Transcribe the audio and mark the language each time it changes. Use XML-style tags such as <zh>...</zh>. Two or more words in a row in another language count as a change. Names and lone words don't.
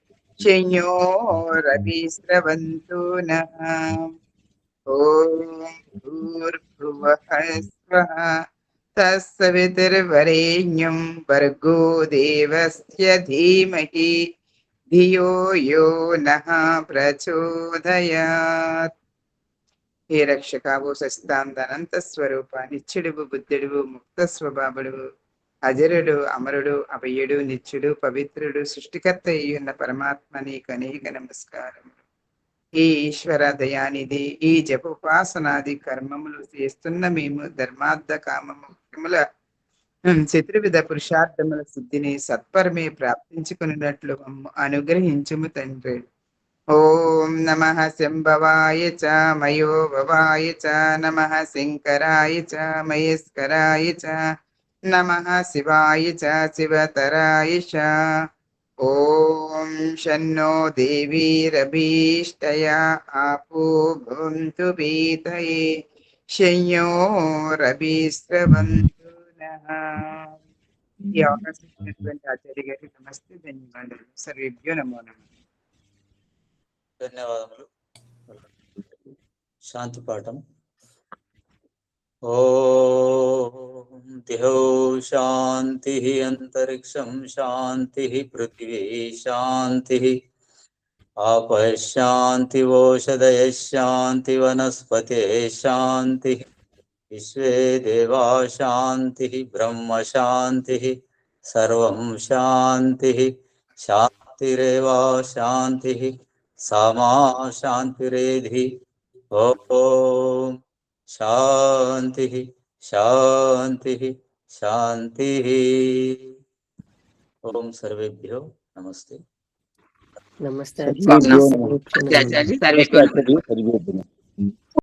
<sa>शयोरभिस्रवन्तु नः ओम भूर्भुवः स्वः तत्सवितुर्वरेण्यं भर्गो देवस्य धीमहि धियो यो नः प्रचोदयात्</sa> <te>హే రక్షకావో సచిదానంద స్వరూపా నిత్యుడు బుద్ధుడు ముక్త స్వభావుడు అజరుడు అమరుడు అభయుడు నిత్యుడు పవిత్రుడు సృష్టికర్త అయ్యున్న పరమాత్మ నీకు అనేక నమస్కారములు. ఈ ఈశ్వర దయానిధి ఈ జపోపాసనాది కర్మములు చేస్తున్న మేము ధర్మార్థ కామముఖ్యముల చతుర్విధ పురుషార్థముల సిద్ధిని సత్పరమే ప్రాప్తించుకున్నట్లు అనుగ్రహించుము తండ్రి.</te> <sa>ओम नमः शंभवाय च मयो भवाय च नमः शंकराय च महेश्वराय च नमः शिवाय च शिवतराय च ओम शन्नो देवीरभीष्टया आपो भवन्तु पीतये शयोरभिस्रवन्तु नः.</sa> <te>ఈ అవకాశం ఇచ్చినటువంటి ఆచార్య గారికి నమస్తే, ధన్యవాదాలు.</te> <sa>సర్వేభ్యో నమో నమః.</sa> <te>ధన్యవాదములు. శాంతి పాఠం.</te> <sa>ఓం దిహో శాంతి అంతరిక్షం శాంతి పృథివీ శాంతి ఆపః శాంతి ఓషధయ శాంతి వనస్పతే శాంతి విశ్వే దేవా శాంతి బ్రహ్మ శాంతి సర్వం శాంతి శాంతిరేవా శాంతి सामा शांतिरेधि. ओम शांति शांति शांति. ओम सर्वेभ्यो नमस्ते.</sa> <te>నమస్తే</te> <sa>ఆచార్య, సర్వేభ్యో నమః. ఆచార్య.</sa>